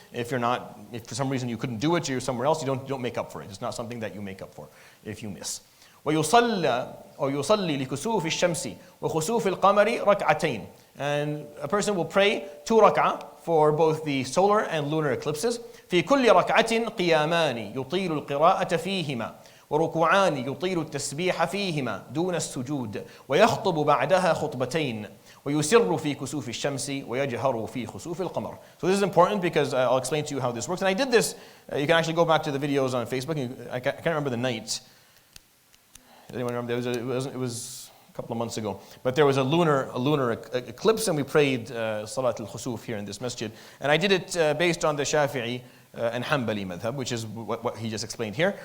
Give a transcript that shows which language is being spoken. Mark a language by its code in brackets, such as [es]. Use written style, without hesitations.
[en] If for some reason you couldn't do it, or you're somewhere else, you don't make up for it. It's not something that you make up for if you miss. [ar] ويصلي لكسوف الشمس وخسوف القمر ركعتين. [en] And a person will pray 2 rak'ah for both the solar and lunar eclipses. [ar] في كل ركعة قيامان يطيل القراءة فيهما وركوعان يطيل التسبيح فيهما دون السجود ويخطب بعدها خطبتين ويسر في كسوف الشمس ويجهر في خسوف القمر. [en] So this is important because I'll explain to you how this works. And I did this, you can actually go back to the videos on Facebook. I can't remember the night. Does anyone remember? It was a couple of months ago. But there was a lunar eclipse, and we prayed Salat al-Khusuf here in this masjid. And I did it based on the Shafi'i and Hanbali madhab, which is what he just explained here.